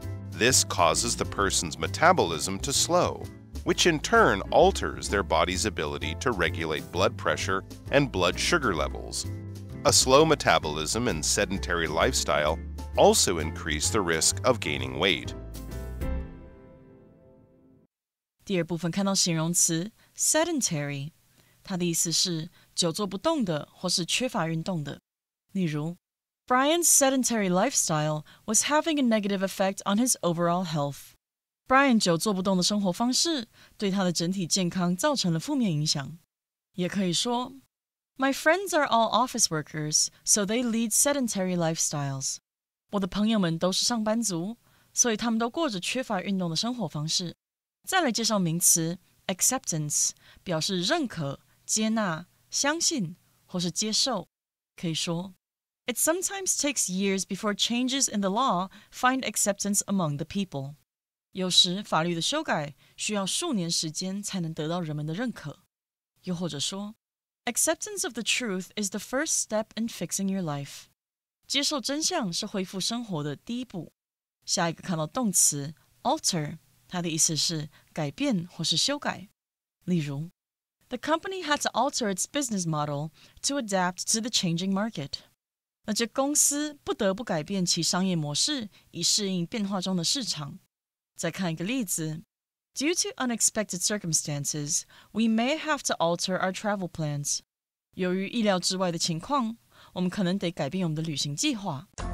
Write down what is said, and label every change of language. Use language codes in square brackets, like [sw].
[en] This causes the person's metabolism to slow, which in turn alters their body's ability to regulate blood pressure and blood sugar levels. A slow metabolism and sedentary lifestyle also increase the risk of gaining weight. [zh] 第二部分看到形容词 sedentary， 它的意思是久坐不动的或是缺乏运动的。例如 [en] Brian's sedentary lifestyle was having a negative effect on his overall health. [zh] Brian 久坐不动的生活方式对他的整体健康造成了负面影响。也可以说 [en] My friends are all office workers, so they lead sedentary lifestyles. [zh] 我的朋友们都是上班族，所以他们都过着缺乏运动的生活方式。再来介绍名词 acceptance， 表示认可、接纳、相信或是接受。可以说 [en] It sometimes takes years before changes in the law find acceptance among the people. [zh] 有时法律的修改需要数年时间才能得到人们的认可。又或者说 [en] Acceptance of the truth is the first step in fixing your life. [zh] 接受真相是恢复生活的第一步。下一个看到动词 alter， 它的意思是改变或是修改。例如 [en] The company had to alter its business model to adapt to the changing market. [zh] 那这公司不得不改变其商业模式，以适应变化中的市场。再看一个例子 [en] Due to unexpected circumstances, we may have to alter our travel plans. [zh] 由于意料之外的情况，我们可能得改变我们的旅行计划。